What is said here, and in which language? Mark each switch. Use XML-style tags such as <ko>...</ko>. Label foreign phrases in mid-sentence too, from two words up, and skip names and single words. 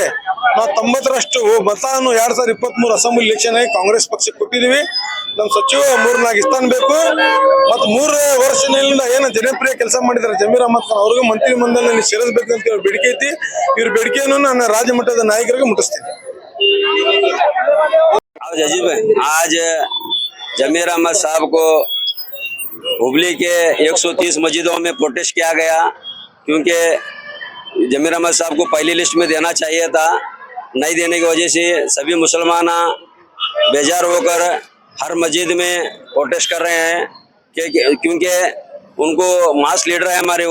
<kn>ನಾವು 90ರಷ್ಟು ಮತವನ್ನು 2023</kn> <en>assembly election</en> <kn>ಆಗಿ ಕಾಂಗ್ರೆಸ್ ಪಕ್ಷಕ್ಕೆ ಕೊಟ್ಟಿದ್ದೀವಿ. ನಮ್ಮ ಸಚಿವ 3-4 ಸ್ಥಾನ ಬೇಕು. ಮತ್ತು 3 ವರ್ಷದಿಂದ ಏನು ಜನಪ್ರಿಯ ಕೆಲಸ ಮಾಡಿದ್ದಾರೆ ಜಮೀರ್ ಅಹಮದ್ ಖಾನ್ ಅವ್ರಿಗೂ ಮಂತ್ರಿ ಮಂಡಲದಲ್ಲಿ ಸೇರಿಸಬೇಕಂತ ಬೇಡಿಕೆ ಐತಿ. ಇವ್ರ ಬೇಡಿಕೆಯನ್ನು ನಾನು ರಾಜ್ಯ ಮಟ್ಟದ ನಾಯಕರಿಗೆ ಮುಟ್ಟಿಸ್ತೇನೆ.</kn> <hi>आज जमीर अहमद साहब को हुबली के 130 मस्जिदों में प्रोटेस्ट किया गया, क्योंकि जमीर अहमद साहब को पहली लिस्ट में देना चाहिए था. नहीं देने की वजह से सभी मुसलमान बेजार होकर हर मस्जिद में प्रोटेस्ट कर रहे हैं, क्योंकि उनको</hi> <en>mass leader</en> <hi>है हमारे.</hi>